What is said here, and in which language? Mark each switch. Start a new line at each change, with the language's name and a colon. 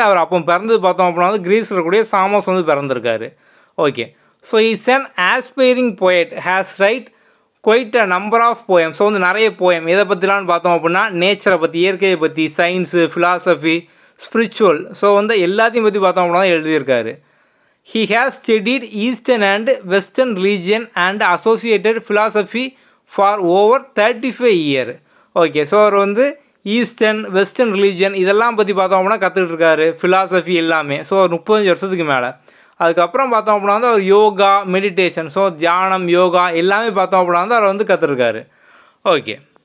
Tamil: அவர் அப்போ பிறந்தது பார்த்தோம் அப்படின்னா வந்து கிரீஸில் இருக்கக்கூடிய சாமோஸ் வந்து பிறந்திருக்காரு. Okay.
English: So is an aspiring poet has written quite a number of poem.
Tamil: So வந்து நிறைய போயம் எதை பற்றிலான்னு பார்த்தோம் அப்படின்னா நேச்சரை பற்றி, இயற்கையை பற்றி, சயின்ஸு, ஃபிலாசபி, ஸ்பிரிச்சுவல், ஸோ வந்து எல்லாத்தையும் பற்றி பார்த்தோம் அப்படின்னா தான் எழுதியிருக்காரு.
English: He has studied Eastern and Western religion and associated philosophy for over 35 years. Okay.
Tamil: So அவர் வந்து ஈஸ்டர்ன் வெஸ்டர்ன் ரிலீஜியன் இதெல்லாம் பற்றி பார்த்தோம் அப்படின்னா கற்றுக்கிட்டு இருக்காரு. ஃபிலாசபி எல்லாமே. ஸோ ஒரு 35 வருஷத்துக்கு மேலே. அதுக்கப்புறம் பார்த்தோம் அப்படின்னா வந்து அவர் யோகா, மெடிடேஷன், ஸோ தியானம், யோகா எல்லாமே பார்த்தோம் அப்படின்னா வந்து அவர் வந்து கற்றுருக்காரு. ஓகே.